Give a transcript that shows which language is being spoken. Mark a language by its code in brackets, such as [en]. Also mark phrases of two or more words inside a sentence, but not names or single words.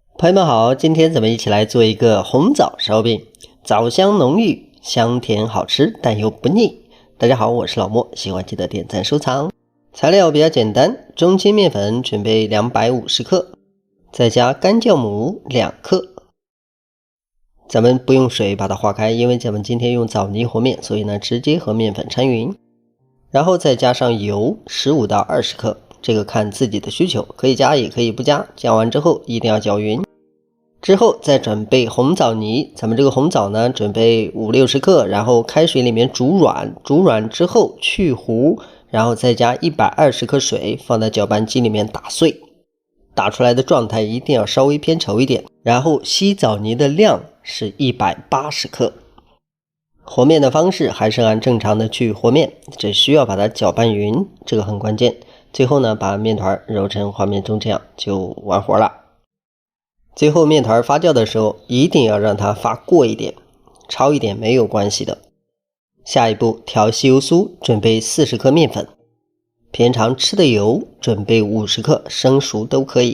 [zh] 朋友們好，今天咱們一起來做一個紅棗燒餅，棗香濃郁，香甜好吃，但又不膩。大家好，我是老莫，喜歡記得點讚收藏。材料比較簡單，中筋麵粉準備250克，再加乾酵母2克。咱們不用水把它化開，因為咱們今天用棗泥和面，所以呢直接和面粉摻匀。然後再加上油15到20克，这個看自己的需求，可以加也可以不加。加完之後一定要攪匀。之後再準備紅棗泥，咱們這個紅棗呢準備50-60克，然後開水裡面煮軟，煮軟之後去核，然後再加120克水放在攪拌機裡面打碎，打出來的狀態一定要稍微偏稠一點。然後稀棗泥的量是180克。和面的方式還是按正常的去和面，只需要把它攪拌匀，這個很關鍵。最後呢把面团揉成畫面中這樣就完活了。最後面团發酵的時候一定要讓它發過一點，焯一點沒有關係的。下一步調稀油酥，準備40克面粉，平常吃的油準備50克，生熟都可以。